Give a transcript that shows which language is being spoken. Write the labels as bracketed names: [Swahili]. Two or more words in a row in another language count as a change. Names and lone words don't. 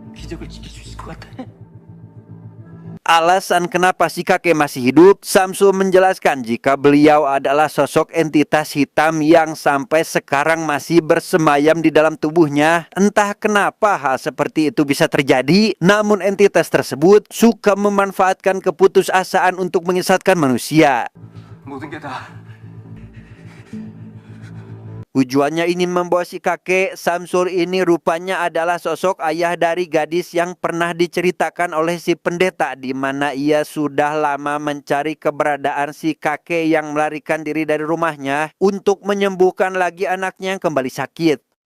[Indonesian] Alasan kenapa si kakek masih hidup, Samsul menjelaskan jika beliau adalah sosok entitas hitam yang sampai sekarang masih bersemayam di dalam tubuhnya. Entah kenapa hal seperti itu bisa terjadi, namun entitas tersebut suka memanfaatkan keputusasaan untuk menyesatkan manusia. [Korean] 모든 게 다 [Indonesian] Tujuannya ingin membawa si kakek. Samsul ini rupanya adalah sosok ayah dari gadis yang pernah diceritakan oleh si pendeta, di mana ia sudah lama mencari keberadaan si kakek yang melarikan diri dari rumahnya untuk menyembuhkan lagi anaknya yang kembali sakit.